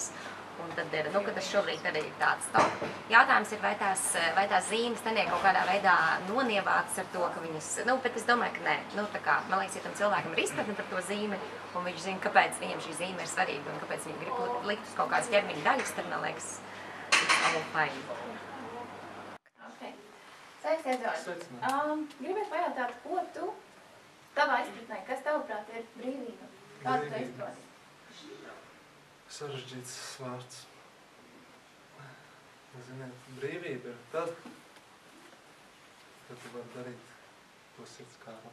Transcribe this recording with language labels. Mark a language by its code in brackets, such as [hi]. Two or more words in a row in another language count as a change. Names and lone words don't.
[lv] Un tad ir, ka tas šobrīd arī ir tāds top. Jautājums ir, vai tās zīmes netiek kaut kādā veidā nonievātas ar to, ka viņas, bet es domāju, ka nē. Man liekas, ja tam cilvēkam ir izpratne par to zīmi, un viņš zina, kāpēc viņam šī zīme ir svarīga un kāpēc viņi grib likt uz kaut kādas ķermeņa daļas, tad, man liekas, [en] it's all fine. [lv] Sveiks, Edvards. Gribētu pajautāt, ko tu tavā izpratnē, kas tavuprāt ir brīvība? Kādu tu izproti? Sarežģīts vārds. Ziniet, brīvība ir tad, kad tu vari darīt, ko sirds kāro.